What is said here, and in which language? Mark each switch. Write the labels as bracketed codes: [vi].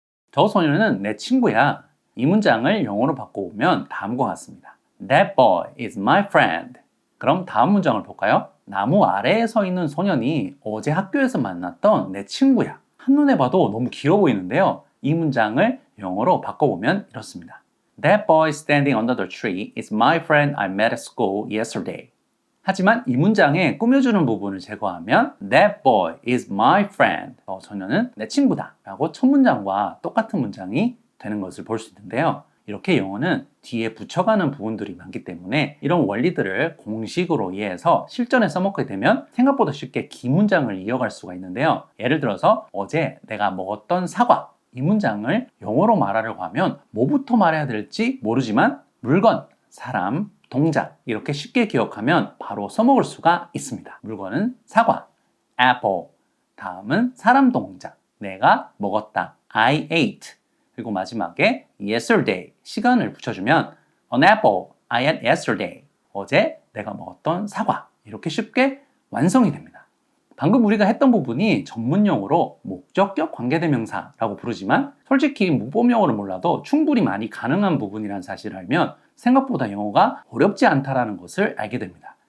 [ko] 저 소녀는 내 친구야. 이 문장을 영어로 바꿔보면 다음과 같습니다. [en] That boy is my friend. [ko] 그럼 다음 문장을 볼까요? 나무 아래에 서 있는 소년이 어제 학교에서 만났던 내 친구야. 한눈에 봐도 너무 길어 보이는데요. 이 문장을 영어로 바꿔보면 이렇습니다. [en] That boy standing under the tree is my friend I met at school yesterday. [ko] 하지만 이 문장에 꾸며주는 부분을 제거하면 [en] That boy is my friend. [ko] 소녀는 내 친구다 라고 첫 문장과 똑같은 문장이 되는 것을 볼 수 있는데요. 이렇게 영어는 뒤에 붙여가는 부분들이 많기 때문에 이런 원리들을 공식으로 이해해서 실전에 써먹게 되면 생각보다 쉽게 긴 문장을 이어갈 수가 있는데요. 예를 들어서 어제 내가 먹었던 사과, 이 문장을 영어로 말하려고 하면 뭐부터 말해야 될지 모르지만 물건, 사람, 동작 이렇게 쉽게 기억하면 바로 써먹을 수가 있습니다. 물건은 사과, apple. 다음은 사람 동작, 내가 먹었다, [en] I ate. [ko] 그리고 마지막에 yesterday, 시간을 붙여주면 [en] an apple I had yesterday. [ko] 어제 내가 먹었던 사과. 이렇게 쉽게 완성이 됩니다. 방금 우리가 했던 부분이 전문용어로 목적격 관계대명사라고 부르지만 솔직히 문법용어를 몰라도 충분히 많이 가능한 부분이라는 사실을 알면 생각보다 영어가 어렵지 않다는 것을 알게 됩니다.